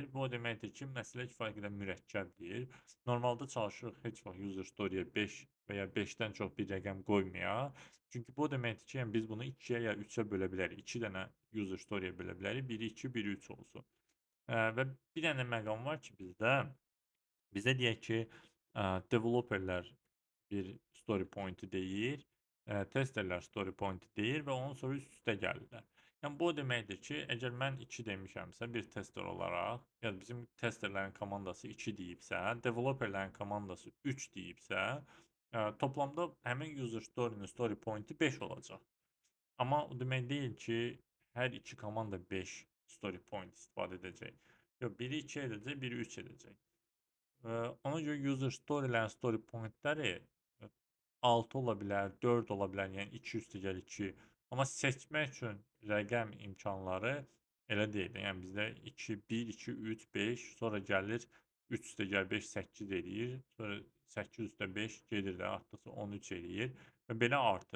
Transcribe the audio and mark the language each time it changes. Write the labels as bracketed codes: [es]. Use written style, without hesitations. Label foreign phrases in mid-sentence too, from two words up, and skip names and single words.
[az] Bu o deməkdir ki, məsələ kifayət qədər mürəkkəbdir. Normalda çalışırıq heç vaxt [en] user story- [az] yə 5 və ya 5-dən çox bir rəqəm qoymayaq. Çünki bu o deməkdir ki, yəni biz bunu 2-yə ya 3-ə bölə bilərik. 2 dənə [en] user story- [az] yə bölə bilərik. Biri 2, biri 3 olsun. Və bir dənə məqam var ki, bizdə deyək ki, developerlər bir [en] story point- [az] i deyir, testerlər [en] story point- [az] i deyir və ondan sonra üst-üstə gəlirlər. Yəni bu o deməkdir ki, əgər mən 2 demişəmsə bir tester olaraq, ya bizim testerlərin komandası 2 deyibsə, developerlərin komandası 3 deyibsə, toplamda həmin [en] user story-nin story point-i [az] 5 olacaq. Amma o demək deyil ki, hər iki komanda 5 [en] story point [az] istifadə edəcək. Yox, biri 2 edəcək, biri 3 edəcək. Ona görə [en] user storylərin story point-ləri [az] 6 ola bilər, 4 ola bilər, yəni 2 üstə gəl 2. Amma seçmək üçün rəqəm imkanları elə deyil. Yəni bizdə 2, 1, 2, 3, 5, sonra gəlir 3 üstə gəl 5, 8 eləyir. Sonra 8 üstə 5 gedir də artdıqca 13 eləyir və belə artır.